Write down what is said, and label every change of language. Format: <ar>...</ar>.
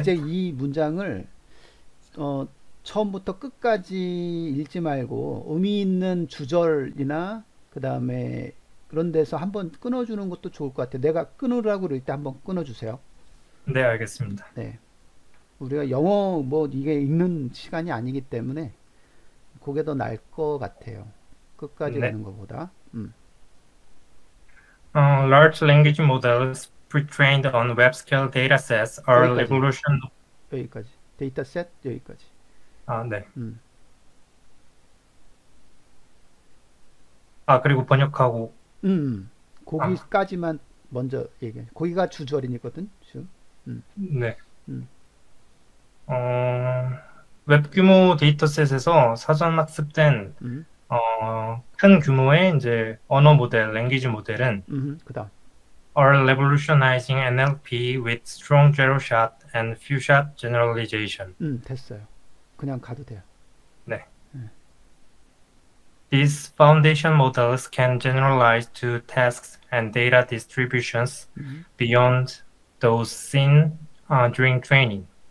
<ko>이제 이 문장을 처음부터 끝까지 읽지 말고 의미 있는 주절이나 그 다음에 그런 데서 한번 끊어주는 것도 좋을 것 같아요. 내가 끊으라고 그럴 때 한번 끊어주세요. 네, 알겠습니다. 네. 우리가 영어 뭐 이게 읽는 시간이 아니기 때문에 그게 더 나을 것 같아요. 끝까지 네. 가는 것보다.</ko> <en>Large language models pre-trained on web-scale datasets are</en> <ko>여기까지.</ko> <en>revolution.</en> <ko>여기까지. 데이터셋 여기까지. 네. 음. 그리고 번역하고. 거기까지만 먼저 얘기해. 거기가 주절이거든. 네. 음. 웹 규모 데이터셋에서 사전 학습된 큰 규모의 이제 언어 모델, 랭귀지 모델은 그다음.</ko> <en>are revolutionizing NLP with strong zero-shot and few-shot generalization.</en> <ko>됐어요. 그냥 가도 돼요. 네.</ko> <en>These foundation models can generalize to tasks and data distributions beyond those seen during training.</en>